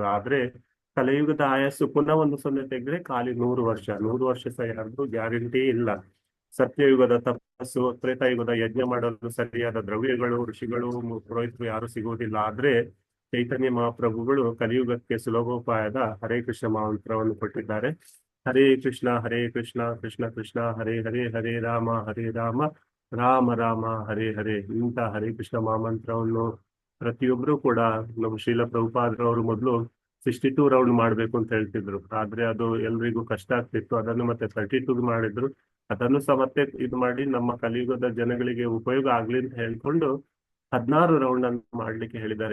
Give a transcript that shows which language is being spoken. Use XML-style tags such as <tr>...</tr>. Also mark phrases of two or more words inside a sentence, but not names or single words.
<kn>ಆದ್ರೆ ಕಲಿಯುಗದ ಆಯಸ್ಸು ಪುನಃ 1 ತೆಗೆದ್ರೆ ಖಾಲಿ 100 ವರ್ಷ. 100 ವರ್ಷ ಸಹ ಯಾರ್ದು ಗ್ಯಾರಂಟಿ ಇಲ್ಲ. ಸತ್ಯಯುಗದ ತಪಸ್ಸು, ತ್ರೇತಾಯುಗದ ಯಜ್ಞ ಮಾಡಲು ಸರಿಯಾದ ದ್ರವ್ಯಗಳು, ಋಷಿಗಳು, ಪುರೋಹಿತರು ಯಾರು ಸಿಗುವುದಿಲ್ಲ. ಆದ್ರೆ ಚೈತನ್ಯ ಮಹಾಪ್ರಭುಗಳು ಕಲಿಯುಗಕ್ಕೆ ಸುಲಭೋಪಾಯದ ಹರೇ ಕೃಷ್ಣ ಮಂತ್ರವನ್ನು ಕೊಟ್ಟಿದ್ದಾರೆ.</kn> <sa>ಹರೇ ಕೃಷ್ಣ ಕೃಷ್ಣ ಕೃಷ್ಣ ಹರೇ ಹರೇ ಹರೇ ರಾಮ ರಾಮ ರಾಮ ಹರೇ ಹರೇ.</sa> <kn>ಇಂಥ ಹರೇ ಕೃಷ್ಣ ಮಹಾಮಂತ್ರವನ್ನು ಪ್ರತಿಯೊಬ್ರು ಕೂಡ ನಮ್ಮ ಶ್ರೀಲ ಪ್ರಭುಪಾದರವರು ಮೊದಲು 62 ರೌಂಡ್ ಮಾಡ್ಬೇಕು ಅಂತ ಹೇಳ್ತಿದ್ರು. ಆದ್ರೆ ಅದು ಎಲ್ರಿಗೂ ಕಷ್ಟ ಆಗ್ತಿತ್ತು. ಅದನ್ನು ಮತ್ತೆ 32 ಮಾಡಿದ್ರು. ಅದನ್ನು ಸಹ ಮತ್ತೆ ಇದು ಮಾಡಿ ನಮ್ಮ ಕಲಿಯುಗದ ಜನಗಳಿಗೆ ಉಪಯೋಗ ಆಗ್ಲಿ ಅಂತ ಹೇಳ್ಕೊಂಡು 16 ರೌಂಡ್ ಅನ್ನು ಮಾಡ್ಲಿಕ್ಕೆ ಹೇಳಿದ್ದಾರೆ.</kn>